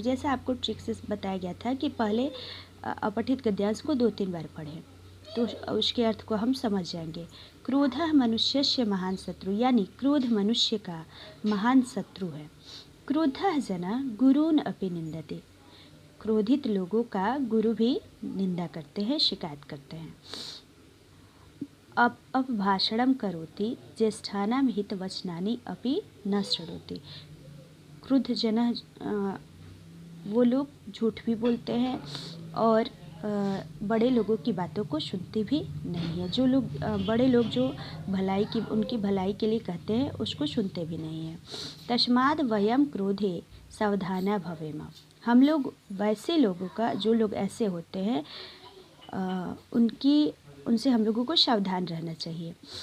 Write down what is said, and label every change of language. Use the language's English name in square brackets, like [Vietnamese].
[Hindi] जैसा आपको ट्रिक से बताया गया था कि पहले अपठित गद्यांश को 2-3 बार पढ़ें तो उसके अर्थ को हम समझ जाएंगे। [Sanskrit] क्रोधः मनुष्यस्य महान शत्रु, [Hindi] यानी क्रोध मनुष्य का महान शत्रु है। [Sanskrit] क्रोधः जना गुरून् अपि निंदते, [Hindi] क्रोधित लोगों का गुरु भी निंदा करते हैं, शिकायत करते हैं। [Sanskrit] अपभाषणं करोति ज्येष्ठानां हितवचनानि अपि न शृणोति। क्रुद्ध जनः [Hindi] वो लोग झूठ भी बोलते हैं और बड़े लोगों की बातों को सुनते भी नहीं है। जो लोग बड़े लोग जो उनकी भलाई के लिए कहते हैं उसको सुनते भी नहीं हैं। [Sanskrit] तस्माद् वयं क्रोधे सावधाना भवेम। [Hindi] हम लोग वैसे लोगों का, जो लोग ऐसे होते हैं उनसे हम लोगों को सावधान रहना चाहिए।